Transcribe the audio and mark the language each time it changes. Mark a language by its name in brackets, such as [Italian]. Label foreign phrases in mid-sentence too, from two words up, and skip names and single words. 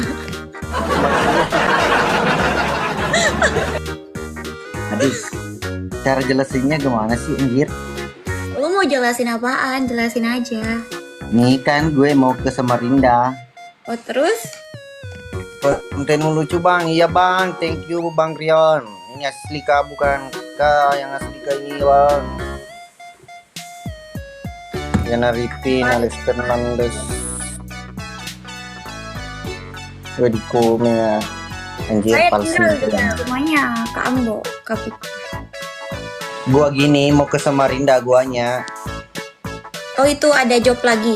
[Indonesian] Aduh, cara jelasinnya gimana sih anjir? Lu mau jelasin apaan? Jelasin aja. Nih kan gue mau ke Samarinda. Oh terus? Konten lucu bang, iya bang, [English] thank you Bang Rion. [Indonesian] Ini asli kah bukan kah yang asli kah ini bang? Yana Ripin, Alex Fernandez. Gue di komen ya. Anjir Saya palsu. tinggal di rumahnya Kak Ambo, Kapit. Gua gini mau ke Samarinda guanya. Oh itu ada job lagi.